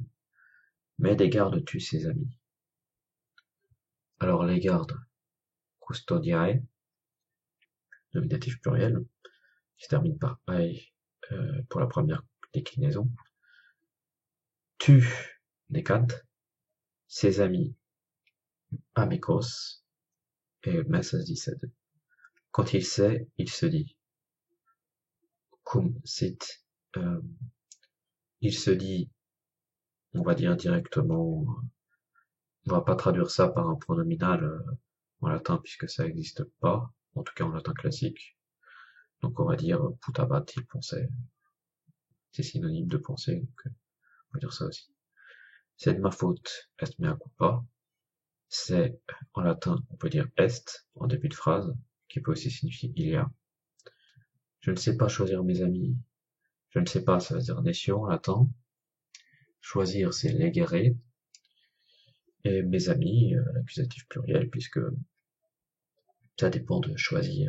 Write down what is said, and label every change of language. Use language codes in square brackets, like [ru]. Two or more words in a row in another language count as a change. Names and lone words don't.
[fr] Mais des gardes tue ses amis. Alors les gardes, custodiae, nominatif pluriel, qui se termine par ae pour la première déclinaison. Tue necad, ses amis, amicos, et mais ça se dit sed. Quand il sait, il se dit. [la] Cum sit, [fr] il se dit, on va dire directement, on va pas traduire ça par un pronominal en latin puisque ça n'existe pas, en tout cas en latin classique. Donc on va dire putabat, il pensait. C'est synonyme de penser, donc on va dire ça aussi. C'est de ma faute, [la] est mea culpa. [fr] C'est, en latin, on peut dire est, en début de phrase, qui peut aussi signifier il y a. Je ne sais pas choisir mes amis. Je ne sais pas, ça veut dire nescio en latin. Choisir, c'est legere. Et mes amis, l'accusatif pluriel, puisque ça dépend de choisir.